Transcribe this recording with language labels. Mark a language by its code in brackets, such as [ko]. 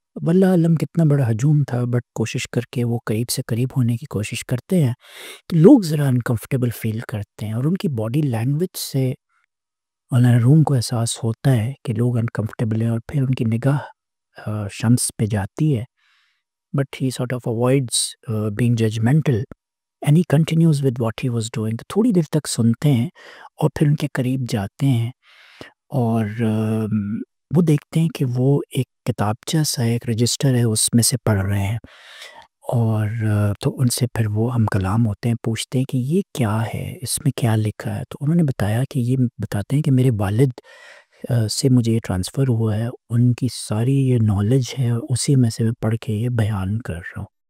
[ur] واللہ علم کتنا بڑا ہجوم تھا، بٹ کوشش کر کے وہ قریب سے قریب ہونے کی کوشش کرتے ہیں تو لوگ ذرا انکمفرٹیبل فیل کرتے ہیں، اور ان کی باڈی لینگویج سے مولانا روم کو احساس ہوتا ہے کہ لوگ انکمفرٹیبل ہیں، اور پھر ان کی نگاہ شمس پہ جاتی ہے، [en] But he sort of avoids being judgmental. And he continues with what he was doing. [ur] تھوڑی دیر تک سنتے ہیں اور پھر ان کے قریب جاتے ہیں اور وہ دیکھتے ہیں کہ وہ ایک کتابچہ سا ایک رجسٹر ہے اس میں سے پڑھ رہے ہیں، اور تو ان سے پھر وہ ہم کلام ہوتے ہیں، پوچھتے ہیں کہ یہ کیا ہے، اس میں کیا لکھا ہے. تو انہوں نے بتایا کہ یہ بتاتے ہیں کہ میرے والد سے مجھے یہ ٹرانسفر ہوا ہے، ان کی ساری یہ نالج ہے، اسی میں سے میں پڑھ کے یہ بیان کر رہا ہوں.